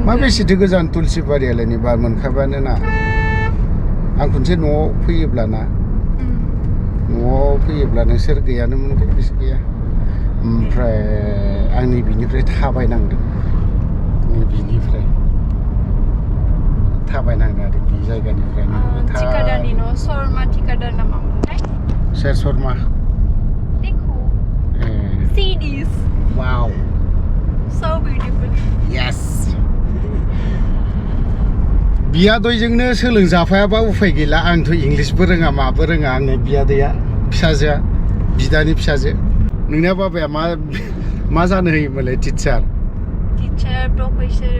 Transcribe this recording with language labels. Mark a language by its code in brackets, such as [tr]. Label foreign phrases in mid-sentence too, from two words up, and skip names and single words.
[brx] मा बेसेथो गोजान तुलसिबारियालाय नै बार मोनखाबानो ना आं खनसे न'आव फैयोब्ला ना न'आव फैयोब्ला नोंसोर गैयानो मोनगोन बिसोर गैया ओमफ्राय आंनि बिनिफ्राय थाबायनांदों बिनिफ्राय थाबायनांदों आरो बे जायगानिफ्राय थिकादारनि न' शर्मा थिकादार नामा मोनथाय सोर शर्मा [hi] देखो [en] see this wow so beautiful [brx] yes बियादैजोंनो सोलोंजाफायाबा उफाय गैला आंथ' इंलिसबो रोङा माबो रोङा आंनि बियादैया फिसाजोआ बिदानि फिसाजो नोंना बाबाया मा जानो होयोमोनलाय टिचार प्रफेसर